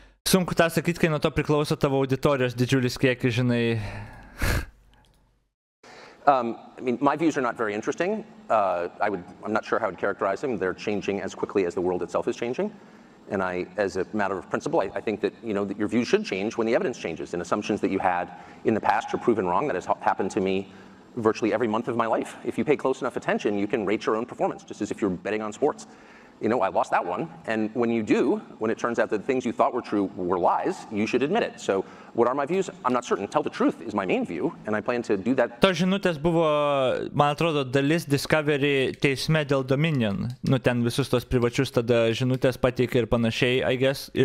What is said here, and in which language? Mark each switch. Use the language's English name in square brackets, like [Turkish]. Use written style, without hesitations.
[Lithuanian] Sunku tą sakyti, kai nuo to priklauso tavo auditorijos didžiulis kiekis, žinai. [English] My views are not very interesting. I'm not sure how I'd characterize them. They're changing as quickly as the world itself is changing. And as a matter of principle, I think that, that your views should change when the evidence changes. And assumptions that you had in the past are proven wrong. That has happened to me virtually every month of my life. If you pay close enough attention, you can rate your own performance, just as if you're betting on sports. I lost that one. And when you do, when it turns out that the things you thought were true were lies, you should admit it. So what are my views? I'm not certain. Tell the truth is my main view, and I plan to do that. [Lithuanian] To žinutės buvo, man atrodo, dalis Discovery teisme dėl Dominion. Ten visus tos privačius tada žinutės pateikė ir panašiai, [English] I guess.